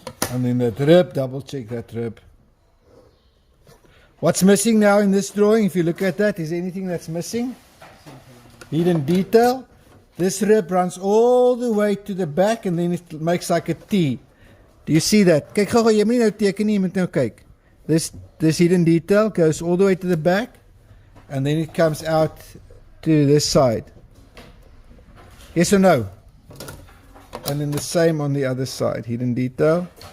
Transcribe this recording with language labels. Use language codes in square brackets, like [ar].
[en] And then that rib, double check that rib. What's missing now in this drawing? If you look at that, is there anything that's missing? Hidden detail. This rib runs all the way to the back and then it makes like a T. Do you see that? [af] Kyk gou, jy moet nie nou teken nie, jy moet nou kyk. [en] This hidden detail goes all the way to the back and then it comes out to this side. Yes or no? And then the same on the other side. Hidden detail.